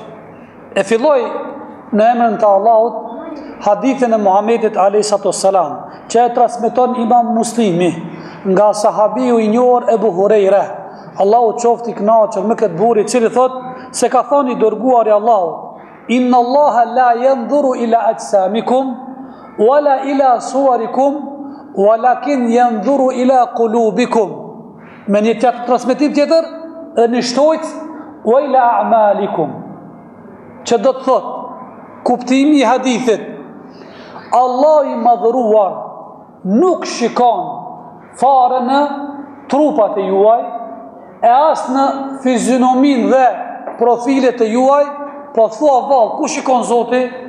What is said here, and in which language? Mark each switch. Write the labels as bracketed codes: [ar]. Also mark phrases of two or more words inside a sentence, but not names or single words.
[sq] E filloj në emrin të Allahut hadithin e Muhamedit [ar] عليه الصلاة والسلام, [sq] që e transmeton Imam Muslimi nga sahabiu i njohur Ebu Hurajra. Allahu qoftë i kënaqur me këtë burr i cili thot se ka thënë i dërguari Allahut: [ar] إن الله لا ينظر إلى أجسامكم ولا إلى صوركم ولكن ينظر إلى قلوبكم. [sq] Me një tjetër transmetim tjetër, e një shtojtë [ar] وإلى أعمالكم, [sq] që do të thot kuptimi i hadithit: Allah i madhëruar nuk shikon fare në trupat e juaj, e as në fizionomin dhe profilet e juaj, po thua vallë, ku shikon Zoti?